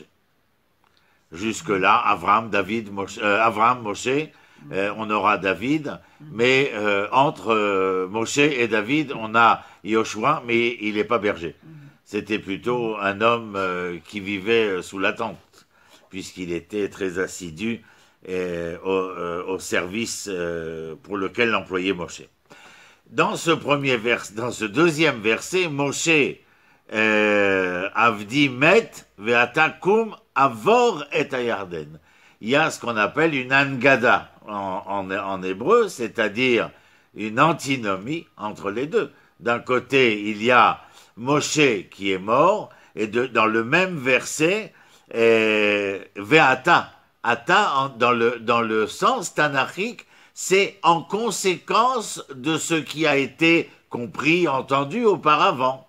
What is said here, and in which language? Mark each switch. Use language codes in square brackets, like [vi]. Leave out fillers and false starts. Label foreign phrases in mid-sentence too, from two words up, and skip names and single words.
[fr] Jusque-là, Abraham, Moshe, on aura David, mais entre Moshe et David, on a Yoshua, mais il n'est pas berger. C'était plutôt un homme qui vivait sous la tente, puisqu'il était très assidu au service pour lequel l'employait Moshe. Dans ce deuxième verset, [he] משה עבדי מת ועתה קום עבור את הירדן. [fr] Il y a ce qu'on appelle une angada en hébreu, c'est-à-dire une antinomie entre les deux. D'un côté, il y a Moshe qui est mort, et dans le même verset, [he] ועתה, עתה [fr] dans le sens tanachique, c'est en conséquence de ce qui a été compris, entendu auparavant.